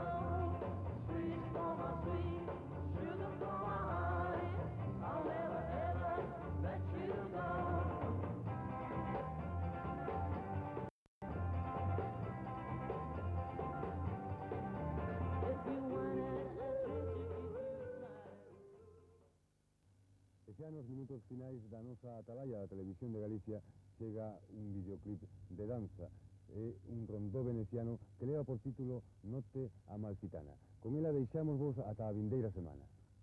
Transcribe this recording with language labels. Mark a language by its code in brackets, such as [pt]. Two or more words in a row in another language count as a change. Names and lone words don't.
[en] Sweet for my sweet, sugar for my honey, I'll never ever let you go. If you wanted a drink to keep you smiling. [gl] E xa nos minutos finais da nosa Atalaya da Televisión de Galicia chega un videoclip de danza é un rondó veneciano que leva por título Notte Amalfitana. Con ela deixamos vos ata a vindeira semana.